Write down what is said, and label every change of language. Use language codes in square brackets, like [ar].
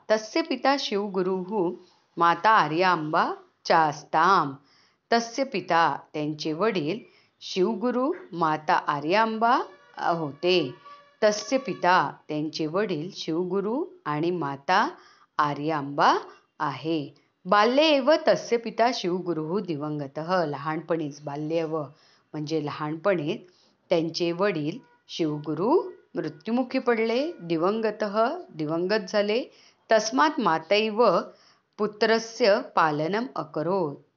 [sa] तस्य पिता शिवगुरुः माता आर्याम्बा चास्ताम. तस्य पिता [mr] त्यांचे वडील शिवगुरु माता आर्याम्बा होते. [sa] तस्य पिता [mr] त्यांचे वडील शिवगुरु आणि माता आर्याम्बा आहे. [sa] बाल्ये एव तस्य पिता शिवगुरुः दिवंगतः. [mr] लहानपणीच म्हणजे लहानपणीच त्यांचे वडील शिवगुरु मृत्युमुखी पडले. दिवंगत झाले. [sa] तस्मात् मातैव पुत्रस्य पालनम अकरोत्.